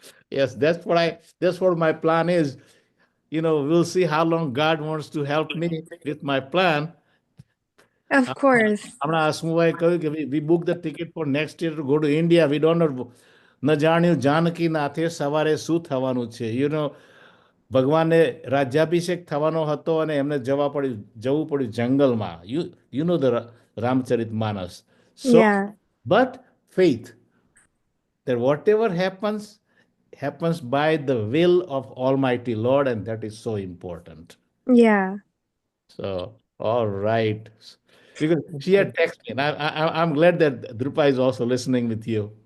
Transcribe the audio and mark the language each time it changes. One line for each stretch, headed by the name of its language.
English: Yes, that's what my plan is. We'll see how long God wants to help me with my plan. Of course.
Gujarati: હમણાં હસમુભાઈ કહ્યું કે
English: we book the ticket for next year to go to India. We don't know.
Gujarati: ન જાણ્યું જાનકી નાથે સવારે શું થવાનું છે. ભગવાનને રાજ્યાભિષેક થવાનો હતો અને એમને જવું પડ્યું જંગલમાં.
English: You know the Ramcharitmanas. So, Yeah. but faith that whatever happens by the will of Almighty Lord, and that is so important. Yeah. So, all right. Because she had texted me, and I'm glad that Drupa is also listening with you.